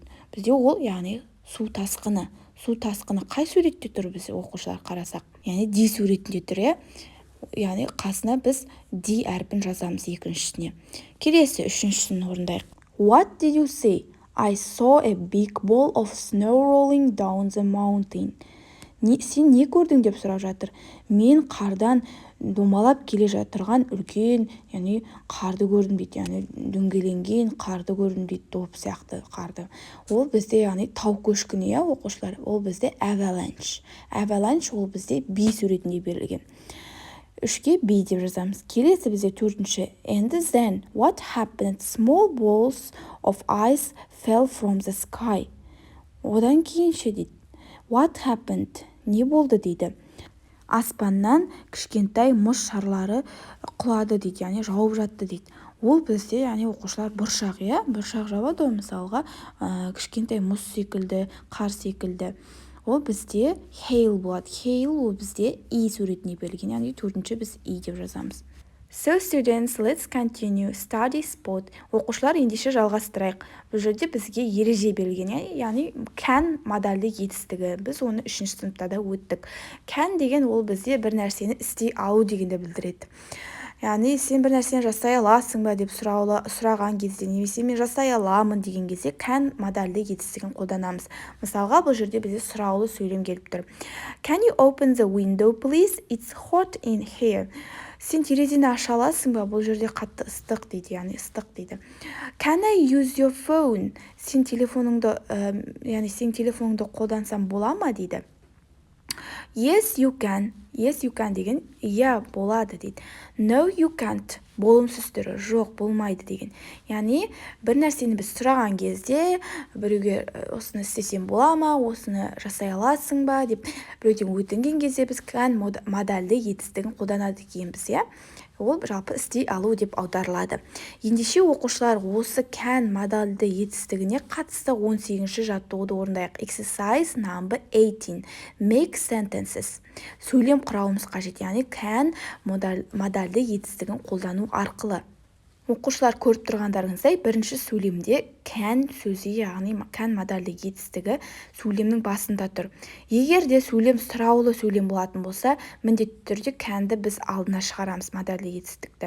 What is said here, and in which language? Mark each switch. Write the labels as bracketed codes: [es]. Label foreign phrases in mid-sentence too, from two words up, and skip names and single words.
[kk] Бізде ол, яғни су тасқыны. Су тасқыны қай суретте тұр біз оқушылар қарасақ? Яғни D суретінде тұр, яғни қасына біз D әрпін жазамыз екіншісіне. Келесі үшіншісін орындайық. [en] What did you say? I saw a big ball of snow rolling down the mountain. [kk] Сен не көрдің деп сұрап жатыр. Мен қардан домалап келе жатырған үлкен, яғни қарды көрдім дейді. Яғни дөңгеленген қарды көрдім дейді, топ сияқты қарды. Ол бізде яғни тау көшкіні, оқушылар. Ол бізде avalanche. Avalanche ол бізде B суретінде берілген. Үшке B деп жазамыз. Келесі бізде төртінші. [en] And then what happened? Small balls of ice fell from the sky. [kk] Одан кейінше дейді. [en] What happened? [kk] Не болды дейді. Аспаннан кішкентай мұз шарлары құлады дейді, яғни жауып жатты дейді. Ол бізде, яғни оқушылар бұршақ, бұршақ жауады, мысалға кішкентай мұз секілді, қар секілді. Ол бізде hail болады. Hail ол бізде E суретіне берілген, яғни төртінші біз E деп жазамыз. [en] So students, let's continue. Study spot. [kk] Оқушылар ендеше жалғастырайық. Бұл жерде бізге ереже берілген, яғни can модальды етістігі. Біз оны 3-ші сыныпта да өттік. Can деген ол бізде бір нәрсені істей алу дегенді білдіреді. Яғни сен бір нәрсені жасай аласың ба деп сұраған кезде, немесе мен жасай аламын деген кезде can модальды етістігін қолданамыз. Мысалға, бұл жерде бізде сұраулы сөйлем келіп тұр. [en] Can you open the window please? It's hot in here. [kk] Сен терезені аша аласың ба? Бұл жерде қатты ыстық дейді, яғни ыстық дейді. [en] Can I use your phone? [kk] Сен телефоныңды қолдансам бола ма дейді. [en] Yes, you can. Yes, you can [kk] деген иә болады дейді. [en] No, you can't. [kk] Болымсыз түрі жоқ, болмайды деген. Яғни бір нәрсені біз сұраған кезде біреуге осыны істесем бола ма, осыны жасай аласың ба деп біреуден өтінген кезде біз can модальды етістігін қолданады екенбіз, иә. Ол жалпы істей алу деп аударылады. Ендеше оқушылар осы can модальды етістігіне қатысты 18-ші жаттығуды орындайық. [en] Exercise number 18. Make sentences. [kk] Сөйлем құрауымыз қажет, яғни can модальды етістігін қолдану арқылы. Оқушылар көріп тұрғандарыңыздай, бірінші сөйлемде can сөзі, яғни can модальды етістігі сөйлемнің басында тұр. Егер де сөйлем сұраулы сөйлем болатын болса, міндетті түрде canді біз алдына шығарамыз, модальды етістікті.